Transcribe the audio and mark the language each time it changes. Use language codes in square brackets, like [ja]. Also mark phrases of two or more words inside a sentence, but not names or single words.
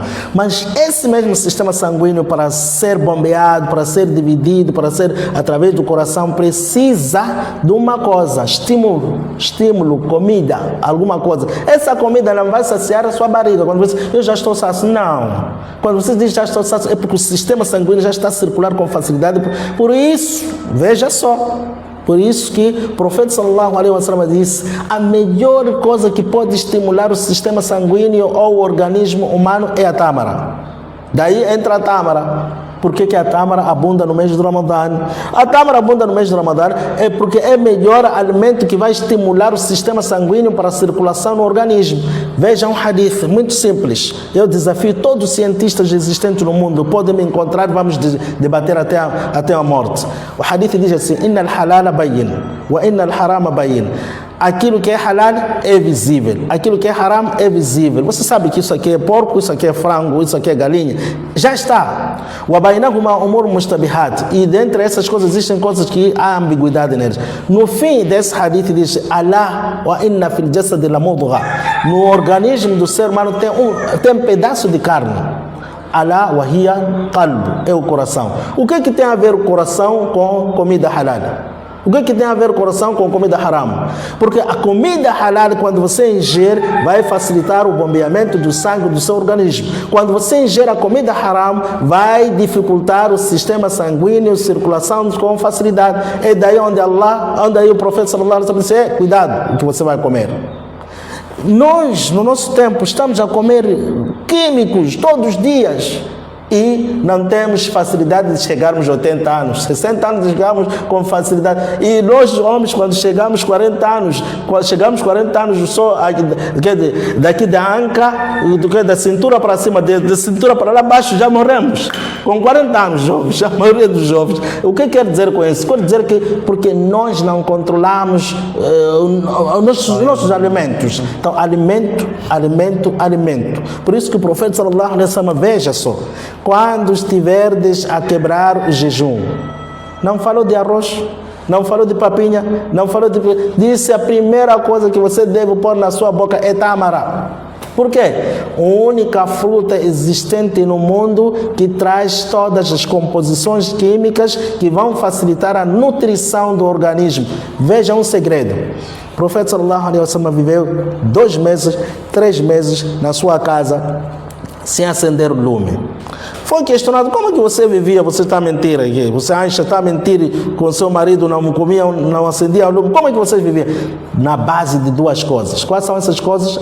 [pt] Mas esse mesmo sistema sanguíneo, para ser bombeado, para ser dividido, para ser através do coração, precisa de uma coisa, estímulo, comida, alguma coisa. Essa comida não vai saciar a sua barriga. Quando você diz, eu já estou sacio, não. Quando você diz, já estou sacio, é porque o sistema sanguíneo já está a circular com facilidade. Por isso, veja só. Por isso que o profeta [ar] صلى الله عليه وسلم [pt] disse, a melhor coisa que pode estimular o sistema sanguíneo ou o organismo humano é a tâmara. Daí entra a tâmara. Por que a tâmara abunda no mês do Ramadã? A tâmara abunda no mês do Ramadã é porque é o melhor alimento que vai estimular o sistema sanguíneo para a circulação no organismo. Veja um hadith muito simples. Eu desafio todos os cientistas existentes no mundo, podem me encontrar, vamos debater até a morte. O hadith diz assim, [ar] إن الحلال بين وإن الحرام بين. [pt] Aquilo que é halal é visível, aquilo que é haram é visível. Você sabe que isso aqui é porco, isso aqui é frango, isso aqui é galinha. Já está. [ar] وبينهما أمور مشتبهات. [pt] E dentre essas coisas existem coisas que há ambiguidade neles. No fim desse hadith diz, [ar] ألا وإن في الجسد لمضغة. [pt] No organismo do ser humano tem um pedaço de carne. [ar] ألا وهي قلب, [pt] é o coração. O que tem a ver o coração com comida halal? O que tem a ver coração com comida haram? Porque a comida halal, quando você ingere, vai facilitar o bombeamento do sangue do seu organismo. Quando você ingere a comida haram, vai dificultar o sistema sanguíneo, circulação com facilidade. É daí onde o profeta [ar] صلى الله عليه وسلم [pt] disse: cuidado o que você vai comer. Nós, no nosso tempo, estamos a comer químicos todos os dias e não temos facilidade de chegarmos a 80 anos, 60 anos chegamos com facilidade. E nós, homens, quando chegamos 40 anos, só daqui da anca, da cintura para cima, da cintura para lá abaixo, já morremos. Com 40 anos, jovens, a maioria dos jovens. O que quer dizer com isso? Quer dizer que porque nós não controlamos os nossos alimentos. Então, alimento. Por isso que o profeta [ar] صلى الله عليه وسلم, [pt] veja só, quando estiverdes a quebrar o jejum, não falou de arroz, não falou de papinha, disse a primeira coisa que você deve pôr na sua boca é tâmara. Por quê? A única fruta existente no mundo que traz todas as composições químicas que vão facilitar a nutrição do organismo. Veja um segredo. O profeta [ar] صلى الله عليه وسلم [pt] viveu 2 meses, 3 meses na sua casa sem acender o lume. Foi questionado: como que você vivia? Você está a mentir aqui. Você acha que está a mentir com seu marido, não comia, não acendia o lume. Como é que você vivia? Na base de 2 coisas. Quais são essas coisas?